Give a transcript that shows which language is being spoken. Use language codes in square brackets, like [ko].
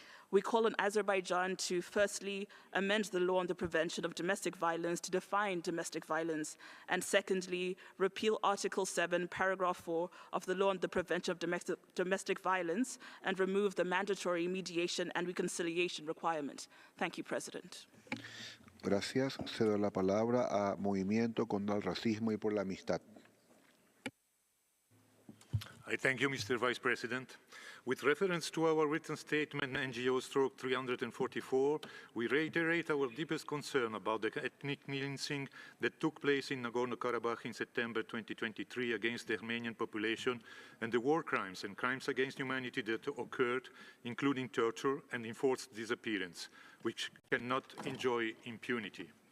[en] We call on Azerbaijan to firstly amend the law on the prevention of domestic violence to define domestic violence, and secondly, repeal Article 7, Paragraph 4 of the law on the prevention of domestic violence and remove the mandatory mediation and reconciliation requirement. Thank you, President. [es] Gracias. Cedo la palabra a Movimiento contra el Racismo y por la Amistad. [en] I thank you, Mr. Vice President. With reference to our written statement NGO/344, we reiterate our deepest concern about the ethnic cleansing that took place in Nagorno-Karabakh in September 2023 against the Armenian population and the war crimes and crimes against humanity that occurred, including torture and enforced disappearance, which cannot enjoy impunity.